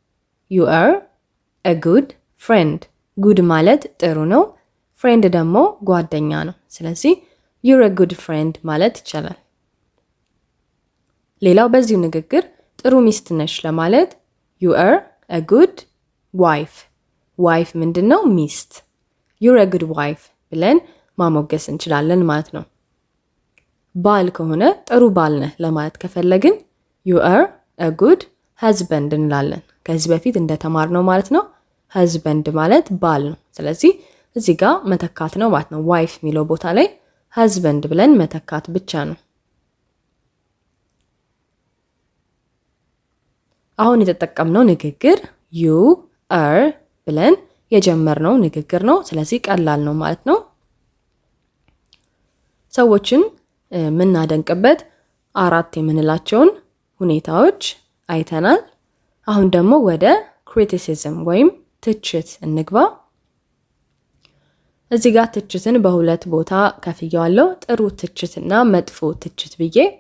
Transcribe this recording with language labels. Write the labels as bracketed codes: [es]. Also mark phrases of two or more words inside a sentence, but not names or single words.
[am] good ማለት ጥሩ ነው። friend ደግሞ ጓደኛ ነው። ስለዚህ [en] you're a good friend [am] ማለት ይቻላል። ሌላው በዚሁ ንግግር ጥሩ ሚስት ነሽ ለማለት [en] you are a good wife [am] ምንድነው? ሚስት። [en] you're a good wife [am] ብለን ማሞገስ እንችላለን ማለት ነው። ባል ከሆነ ጥሩ ባል ነህ ለማለት ከፈለግን [en] you are a good husband [am] እንላለን። ከዚህ በፊት እንደተማርነው ማለት ነው። husband ማለት ባል ነው። ስለዚህ እዚህ ጋር መተካት ነው ማለት ነው። wife የሚለው ቦታ ላይ husband ብለን መተካት ብቻ ነው። አሁን የተጠቀምነው ንግግር [en] you are [am] ብለን የጀመርነው ንግግር ነው። ስለዚህ ቀላል ነው ማለት ነው። ሰዎችን የምናደንቅበት 4 የምንላቸውን ሁኔታዎች አይተናል። አሁን ደግሞ ወደ criticism ወይም ትችት እንግባ። እዚህ ጋር ትችትን በሁለት ቦታ ከፍያለሁ። ጥሩ ትችትና መጥፎ ትችት ብዬ።